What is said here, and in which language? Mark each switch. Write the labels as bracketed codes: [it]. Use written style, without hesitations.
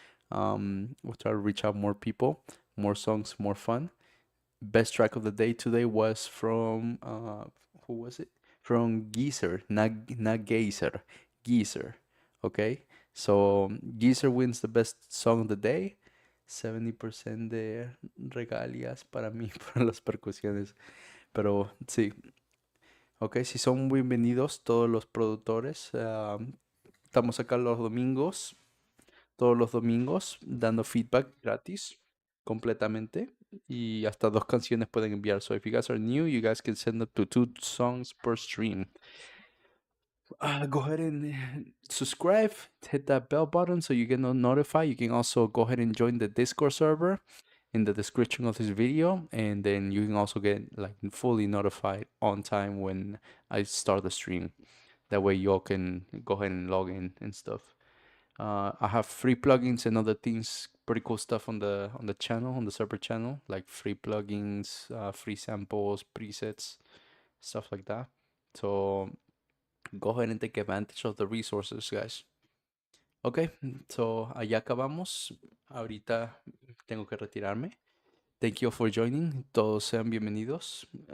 [en] We'll try to reach out more people, more songs, more fun. Best track of the day today was from who was it? From Geezer, not Geyser, Geezer. Okay, so Geezer wins the best song of the day. [es] 70% de regalias para mí por las percusiones. Pero sí, ok, si son bienvenidos todos los productores. Estamos acá todos los domingos, dando feedback gratis, completamente. Y hasta 2 canciones pueden enviar. [en] So if you guys are new, you guys can send up to 2 songs per stream. Go ahead and subscribe, hit that bell button so you get notified. You can also go ahead and join the Discord server in the description of this video, and then you can also get like fully notified on time when I start the stream. That way y'all can go ahead and log in and stuff. I have free plugins and other things, pretty cool stuff on the channel, on the server channel, like free plugins, free samples, presets, stuff like that. So go ahead and take advantage of the resources, guys. [es] Ok, so allá acabamos. Ahorita tengo que retirarme. [en] Thank you for joining. [es] Todos sean bienvenidos.